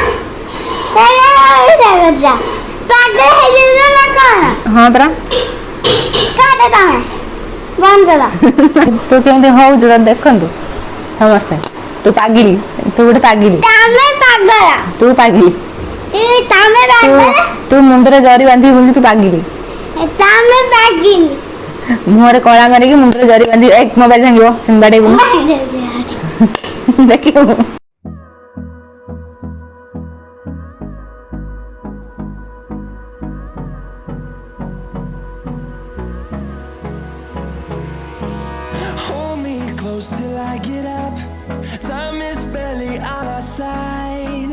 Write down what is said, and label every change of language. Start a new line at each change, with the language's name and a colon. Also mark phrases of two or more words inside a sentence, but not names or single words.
Odia: ହଁ ପରା ତୁ କେମିତି ହଉ ଯୋ ଦେଖନ୍ତୁ ସମସ୍ତେ ତୁ ପାଗିଳି ତୁ ଗୋଟେ ପାଗିଳି ତୁ ପାଗିଳି ତୁ ମୁଣ୍ଡରେ ଜରି ବାନ୍ଧି ବୁଝି ତୁ ପାଗିଳି ମୁହଁରେ କଳା ମାରିକି ମୁଣ୍ଡରେ ଜରି ବାନ୍ଧି ଏକ ମୋବାଇଲ ଭାଙ୍ଗିବୁ ସିମ୍ବାଡେ ଦେଖିଓ
English: Till I get up, time is barely on our side.